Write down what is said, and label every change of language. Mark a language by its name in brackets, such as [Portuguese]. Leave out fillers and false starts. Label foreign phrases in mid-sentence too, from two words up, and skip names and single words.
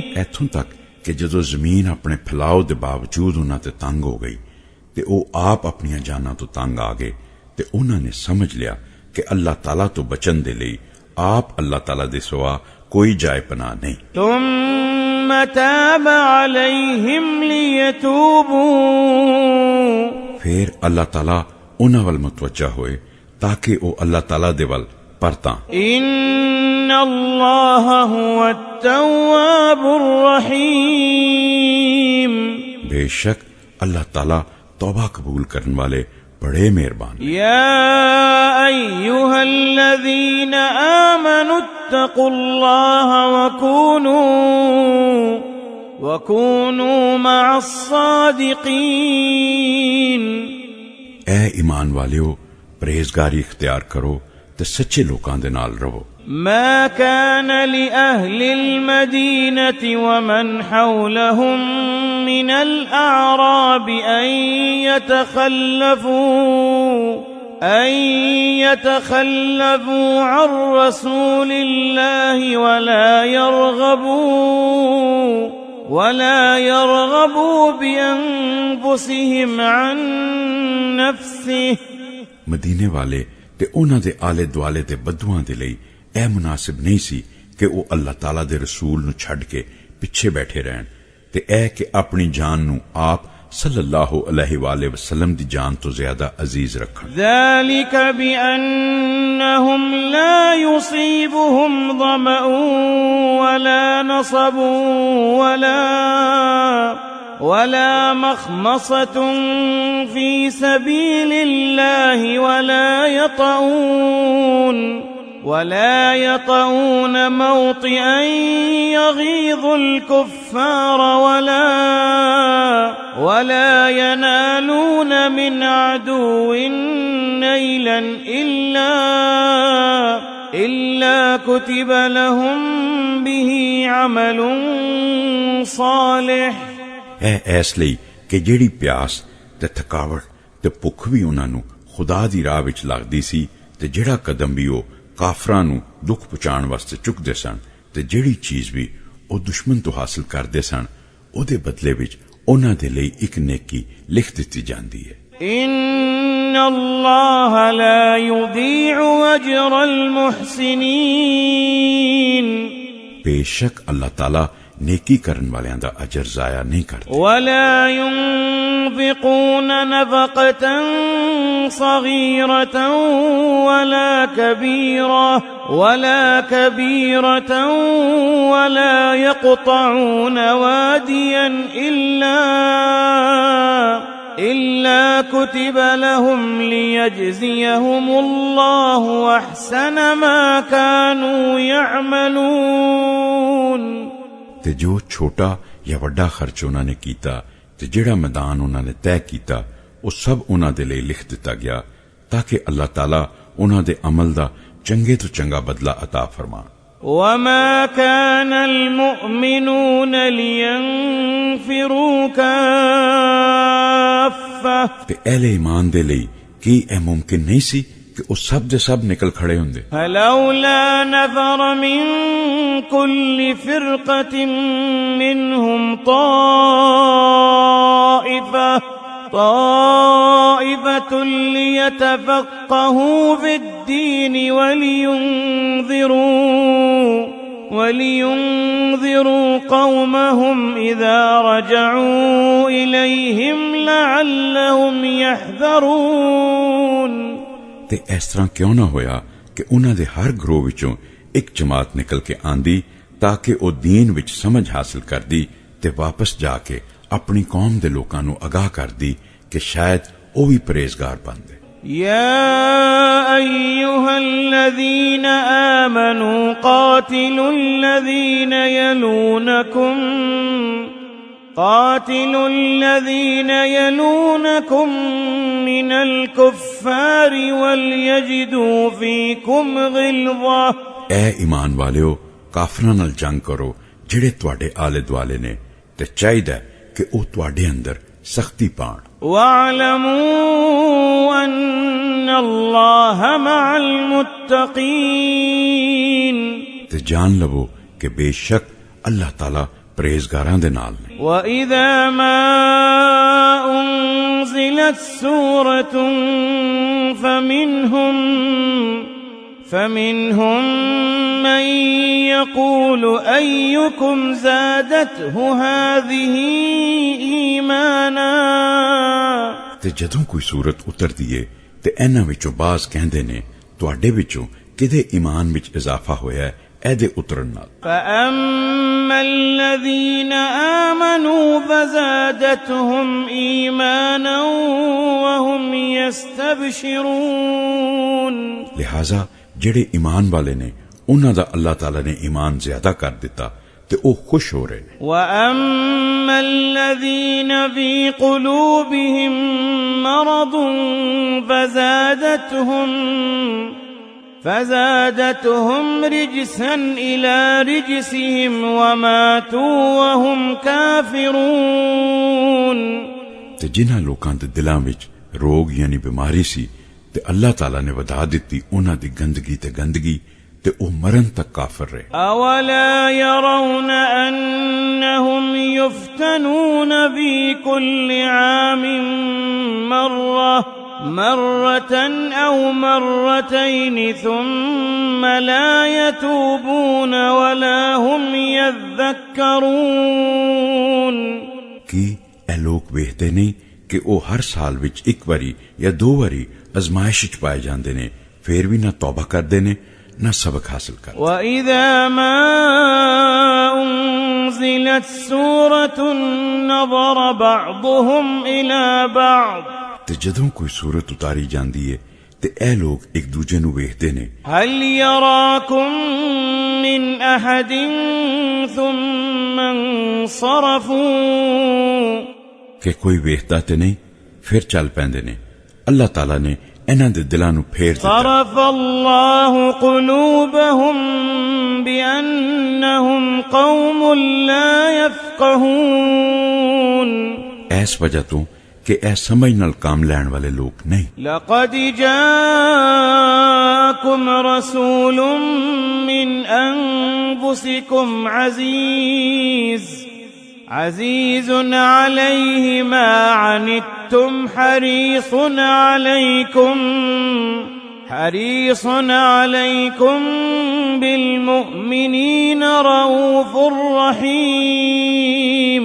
[Punjabi] ਐਥੋਂ ਤੱਕ ਕਿ ਜਦੋਂ ਜ਼ਮੀਨ ਆਪਣੇ ਫੈਲਾਅ ਕੇ ਬਾਵਜੂਦ ਉਹਨਾਂ ਤੇ ਤੰਗ ਹੋ ਗਈ ਤੇ ਉਹ ਆਪ ਆਪਣੀਆਂ ਜਾਨਾਂ ਤੋਂ ਤੰਗ ਆ ਗਏ ਤੇ ਉਹਨਾਂ ਨੇ ਸਮਝ ਲਿਆ ਕਿ ਅੱਲਾਹ ਤਾਲਾ ਤੋਂ ਬਚਣ ਦੇ ਲਈ ਆਪ ਅੱਲਾਹ ਤਾਲਾ ਦੇ ਸਿਵਾ ਕੋਈ ਜਾਏ ਪਨਾਹ ਨਹੀਂ। [Arabic] ثم تاب عليهم ليتوبوا. [Punjabi] ਫਿਰ ਅੱਲਾਹ ਤਾਲਾ ਉਹਨਾਂ ਵੱਲ ਮੁਤਵੱਜਾ ਹੋਏ ਤਾਕਿ ਉਹ ਅੱਲਾਹ ਤਾਲਾ ਦੇ ਵੱਲ ਪਰਤਾਂ। [Arabic] إن الله هو التواب الرحيم. [Punjabi] ਬੇਸ਼ੱਕ ਅੱਲਾਹ ਤਾਲਾ ਤੌਬਾ ਕਬੂਲ ਕਰਨੇ ਵਾਲੇ ਬੜੇ ਮਿਹਰਬਾਨ। [Arabic] يا أيها الذين آمنوا اتقوا الله وكونوا مع الصادقين. [Punjabi] ਐ ਈਮਾਨ ਵਾਲਿਓ ਪਰਹੇਜ਼ਗਾਰੀ ਇਖ਼ਤਿਆਰ ਕਰੋ ਤੇ ਸੱਚੇ ਲੋਕਾਂ ਦੇ ਨਾਲ ਰਹੋ। [Arabic] ما كان لأهل المدينة ومن حولهم من الأعراب أن يتخلفوا عن رسول الله ولا يرغبوا بأنفسهم عن نفسه [Punjabi] ਮਦੀਨੇ ਵਾਲੇ ਤੇ ਉਹਨਾਂ ਦੇ ਆਲੇ ਦੁਆਲੇ ਦੇ ਬਦੂਆਂ ਦੇ ਲਈ ਇਹ ਮੁਨਾਸਿਬ ਨਹੀਂ ਸੀ ਕਿ ਉਹ ਅੱਲਾਹ ਤਾਲਾ ਦੇ ਰਸੂਲ ਨੂੰ ਛੱਡ ਕੇ ਪਿੱਛੇ ਬੈਠੇ ਰਹਿਣ ਤੇ ਇਹ ਕਿ ਆਪਣੀ ਜਾਨ ਨੂੰ ਆਪ [Arabic] صلى الله عليه وسلم [Punjabi] ਦੀ ਜਾਨ ਤੋਂ ਜ਼ਿਆਦਾ ਅਜ਼ੀਜ਼ ਰੱਖਣ। [Arabic] ذلك بأنهم لا يصيبهم ظمأ ولا نصب ولا مخمصة في سبيل الله ولا يطؤون موطئا يغيظ الكفار ولا ينالون من عدو نيلا إلا كتب لهم به عمل صالح। [Punjabi] ਇਸ ਲਈ ਕਿ ਜਿਹੜੀ ਪਿਆਸ ਤੇ ਥਕਾਵਟ ਤੇ ਭੁੱਖ ਵੀ ਉਹਨਾਂ ਨੂੰ ਖੁਦਾ ਦੀ ਰਾਹ ਵਿੱਚ ਲੱਗਦੀ ਸੀ ਤੇ ਜਿਹੜਾ ਕਦਮ ਵੀ ਉਹ ਕਾਫਰਾਂ ਨੂੰ ਦੁੱਖ ਪਹੁੰਚਾਉਣ ਵਾਸਤੇ ਚੁੱਕਦੇ ਸਨ ਤੇ ਜਿਹੜੀ ਚੀਜ਼ ਵੀ ਉਹ ਦੁਸ਼ਮਣ ਤੋਂ ਹਾਸਲ ਕਰਦੇ ਸਨ ਉਹਦੇ ਬਦਲੇ ਵਿੱਚ ਉਹਨਾਂ ਦੇ ਲਈ ਇੱਕ ਨੇਕੀ ਲਿਖ ਦਿੱਤੀ ਜਾਂਦੀ ਹੈ। [Arabic] إن الله لا يضيع أجر المحسنين [Punjabi] ਬੇਸ਼ੱਕ ਅੱਲਾਹ ਤਾਲਾ ਨੇਕੀ ਕਰਨ ਵਾਲਿਆਂ ਦਾ ਅਜਰ ਜ਼ਾਇਆ ਨਹੀਂ ਕਰਤਾ। [Arabic] ولا ينفقون نفقة صغيرة ولا كبيرة ولا يقطعون واديا إلا كتب لهم ليجزيهم الله أحسن ما كانوا يعملون। [Punjabi] ਤੇ ਜੋ ਛੋਟਾ ਜਾਂ ਵੱਡਾ ਖਰਚ ਉਹਨਾਂ ਨੇ ਕੀਤਾ ਤੇ ਜਿਹੜਾ ਮੈਦਾਨ ਉਹਨਾਂ ਨੇ ਤੈਅ ਕੀਤਾ ਉਹ ਸਭ ਉਹਨਾਂ ਦੇ ਲਈ ਲਿਖ ਦਿੱਤਾ ਗਿਆ ਤਾਂ ਕਿ ਅੱਲਾਹ ਤਾਲਾ ਉਹਨਾਂ ਦੇ ਅਮਲ ਦਾ ਚੰਗੇ ਤੋਂ ਚੰਗਾ ਬਦਲਾ عطا ਫਰਮਾਏ। [Arabic] وما كان المؤمنون لينفروا كافة [Punjabi] ਤੇ ਅਹਿਲੇ ਈਮਾਨ ਦੇ ਲਈ ਕੀ ਇਹ ਮੁਮਕਿਨ ਨਹੀਂ ਸੀ ਕਿ ਉਹ ਸਭ ਦੇ ਸਭ ਨਿਕਲ ਖੜੇ ਹੁੰਦੇ؟ [Arabic] فلولا نفر من كل فرقة منهم طائفة ليتفقهوا في الدين ولينذروا قومهم إذا رجعوا إليهم لعلهم يحذرون۔ [Punjabi] ਤੇ ਇਸ ਤਰ੍ਹਾਂ ਕਿਉਂ ਨਾ ਹੋਇਆ ਕਿ ਉਹਨਾਂ ਦੇ ਹਰ ਗਰੋਹ ਵਿੱਚੋਂ ਇੱਕ ਜਮਾਤ ਨਿਕਲ ਕੇ ਆਂਦੀ ਤਾਂ ਕਿ ਉਹ ਦੀਨ ਵਿੱਚ ਸਮਝ ਹਾਸਲ ਕਰਦੀ ਤੇ ਵਾਪਸ ਜਾ ਕੇ ਆਪਣੀ ਕੌਮ ਦੇ ਲੋਕਾਂ ਨੂੰ ਅਗਾਹ ਕਰਦੀ ਕਿ ਸ਼ਾਇਦ ਉਹ ਵੀ ਪਰਹੇਜ਼ਗਾਰ ਬਣਦੇ। [Arabic] يا أيها الذين آمنوا قاتلوا الذين يلونكم من الكفار وليجدوا فيكم غلظة۔ [Punjabi] اے ایمان والیو ਕਾਫਰਾਂ ਨਾਲ ਜੰਗ ਕਰੋ ਜਿਹੜੇ ਤੁਹਾਡੇ ਆਲੇ ਦੁਆਲੇ ਨੇ ਤੇ ਚਾਹੀਦਾ ਕਿ ਉਹ ਤੁਹਾਡੇ ਅੰਦਰ ਸਖਤੀ ਪਾਣ। [Arabic] واعلموا أن الله مع المتقين [Punjabi] ਤੇ ਜਾਣ ਲਵੋ ਕਿ ਬੇਸ਼ੱਕ ਅੱਲਾਹ ਤਾਲਾ ਪਰਹੇਜ਼ਗਾਰਾਂ ਦੇ ਨਾਲ ਨੇ। [Arabic] وإذا ما أنزلت سورة فمنهم من يقول أيكم زادته هذه إيمانا۔ [Punjabi] ਤੇ ਜਦੋਂ ਕੋਈ ਸੂਰਤ ਉਤਰਦੀ ਏ ਤੇ ਇਹਨਾਂ ਵਿੱਚੋਂ ਬਾਜ਼ ਕਹਿੰਦੇ ਨੇ ਤੁਹਾਡੇ ਵਿੱਚੋਂ ਕਿਹਦੇ ਈਮਾਨ ਵਿੱਚ ਇਜ਼ਾਫਾ ਹੋਇਆ ਹੈ ਇਹਦੇ ਉਤਰਨ ਨਾਲ। [Arabic] فأما الذين آمنوا فزادتهم إيمانا وهم يستبشرون۔ [Punjabi] ਲਿਹਾਜ਼ਾ ਜਿਹੜੇ ਈਮਾਨ ਵਾਲੇ ਨੇ ਉਹਨਾਂ ਦਾ ਅੱਲਾਹ ਤਾਲਾ ਨੇ ਈਮਾਨ ਜ਼ਿਆਦਾ ਕਰ ਦਿੱਤਾ ਤੇ ਉਹ ਖੁਸ਼ ਹੋ ਰਹੇ ਨੇ। [Arabic] وأما الذين في قلوبهم مرض فزادتهم رجسا إلى رجسهم وماتوا وهم كافرون [Punjabi] ਤੇ ਜਿਨ੍ਹਾਂ ਲੋਕਾਂ ਦੇ ਦਿਲਾਂ ਵਿੱਚ ਰੋਗ ਯਾਨੀ ਬਿਮਾਰੀ ਸੀ ਤੇ ਅੱਲਾਹ ਤਾਲਾ ਨੇ ਵਧਾ ਦਿੱਤੀ ਉਹਨਾਂ ਦੀ ਗੰਦਗੀ ਤੇ ਗੰਦਗੀ ਤੇ ਉਹ ਮਰਨ ਤੱਕ ਕਾਫਰ ਰਹੇ [Arabic] أولا يرون أنهم يفتنون في كل عام مرة أو مرتين ثم لا يتوبون ولا هم يذكرون [Punjabi] ਕੀ ਇਹ ਲੋਕ ਵੇਖਦੇ ਨਹੀਂ ਕਿ ਉਹ ਹਰ ਸਾਲ ਵਿੱਚ ਇੱਕ ਵਾਰੀ ਜਾਂ ਦੋ ਵਾਰੀ ਅਜ਼ਮਾਇਸ਼ ਵਿੱਚ ਪਾਏ ਜਾਂਦੇ ਨੇ ਫੇਰ ਵੀ ਨਾ ਤੌਬਾ ਕਰਦੇ ਨੇ ਨਾ ਸਬਕ ਹਾਸਲ ਕਰਦੇ [Arabic] وإذا ما أنزلت سورة نظر بعضهم إلى بعض [Punjabi] ਤੇ ਜਦੋਂ ਕੋਈ ਸੂਰਤ ਉਤਾਰੀ ਜਾਂਦੀ ਹੈ ਤੇ ਇਹ ਲੋਕ ਇੱਕ ਦੂਜੇ ਨੂੰ ਵੇਖਦੇ ਨੇ [Arabic] هل يراكم من أحد ثم انصرفوا [Punjabi] ਕਿ ਕੋਈ ਵੇਖਦਾ ਤੇ ਨਹੀਂ ਫਿਰ ਚੱਲ ਪੈਂਦੇ ਨੇ ਅੱਲਾਹ ਤਾਲਾ ਨੇ ਇਹਨਾਂ ਦੇ ਦਿਲਾਂ ਨੂੰ ਫੇਰ ਦਿੱਤਾ [Arabic] صرف الله قلوبهم بأنهم قوم لا يفقهون [Punjabi] ਇਸ ਵਜ੍ਹਾ ਤੋਂ ਕਿ ਇਹ ਸਮਝ ਨਾਲ ਕੰਮ ਲੈਣ ਵਾਲੇ ਲੋਕ ਨਹੀਂ [Arabic] لقد جاءكم رسول من أنفسكم عزيز عليه ما عنتم حريص عليكم بالمؤمنين رؤوف رحيم